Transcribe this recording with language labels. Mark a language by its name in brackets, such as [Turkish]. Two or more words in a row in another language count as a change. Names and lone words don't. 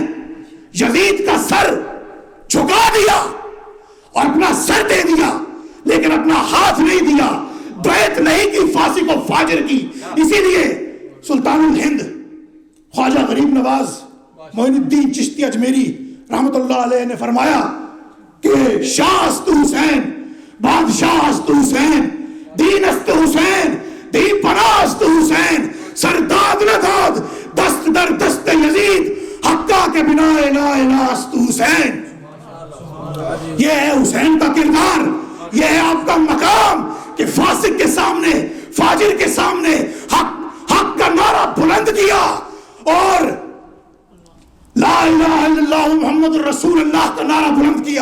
[Urdu] یزید کا سر جھکا دیا اور اپنا سر دے دیا، لیکن اپنا ہاتھ نہیں دیا، بیعت نہیں کی فاسق و فاجر کی۔ اسی لیے سلطان الہند خواجہ غریب نواز معین الدین چشتی اجمیری رحمت اللہ علیہ نے فرمایا کہ [Persian] شاہ است حسین، بادشاہ است حسین، دین است حسین، دین پناہ است حسین، سرداد نہ داد دست در دست یزید، حقہ کے بنا لا الہ است حسین۔ [Urdu] یہ ہے حسین کا کردار، یہ ہے آپ کا مقام کہ فاسق کے سامنے، فاجر کے سامنے حق کا نعرہ بلند کیا اور [Arabic] لا الہ الا اللہ محمد رسول اللہ [Urdu] کا نعرہ بلند کیا۔